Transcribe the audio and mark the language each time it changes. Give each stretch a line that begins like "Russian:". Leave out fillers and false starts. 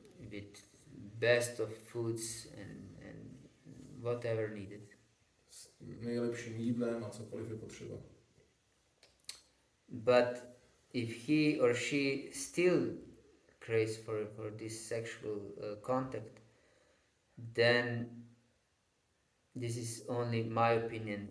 English: With best of foods and whatever needed.
Czech: S nejlepším jídlem a cokoliv je potřeba.
English: But if he or she still craves for this sexual contact, then this is only my opinion.